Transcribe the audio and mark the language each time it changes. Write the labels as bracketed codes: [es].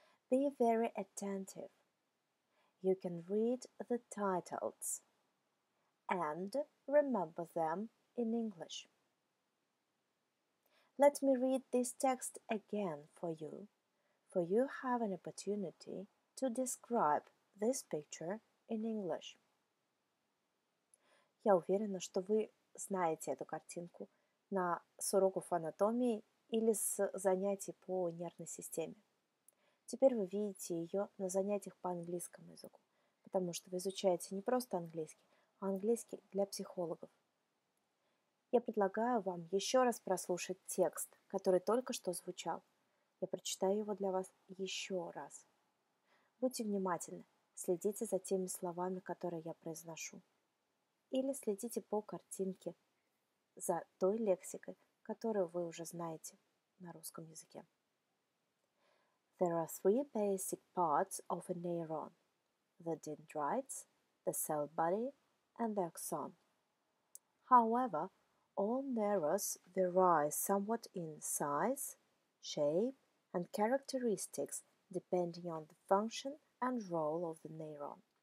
[en] Be very attentive. You can read the titles and remember them in English. Let me read this text again for you have an opportunity to describe this picture in English. [ru] Я уверена, что вы знаете эту картинку с уроков анатомии или с занятий по нервной системе. Теперь вы видите ее на занятиях по английскому языку, потому что вы изучаете не просто английский, а английский для психологов. Я предлагаю вам еще раз прослушать текст, который только что звучал. Я прочитаю его для вас еще раз. Будьте внимательны, следите за теми словами, которые я произношу. Или следите по картинке за той лексикой, которую вы уже знаете на русском языке. [en] There are three basic parts of a neuron: the dendrites, the cell body, and the axon. However, all neurons vary somewhat in size, shape, and characteristics depending on the function and role of the neuron.